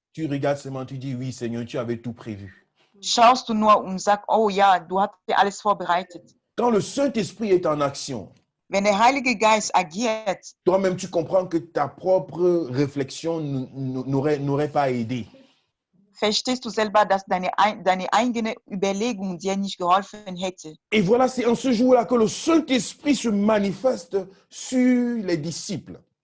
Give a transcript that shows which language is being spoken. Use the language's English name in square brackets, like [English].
[French] tu regardes seulement, tu dis, oui, Seigneur, tu avais tout prévu. [German] schaust du nur und sagst, oh ja, du hast dir alles vorbereitet. [French] Quand le Saint-Esprit est en action, [German] Wenn der Heilige Geist agiert, [French] toi-même, tu comprends que ta propre réflexion n'aurait pas aidé. [German] verstehst du selber, dass deine eigene Überlegung dir nicht geholfen hätte. [French] Et voilà, c'est en ce jour-là que le Saint-Esprit se manifeste sur les disciples.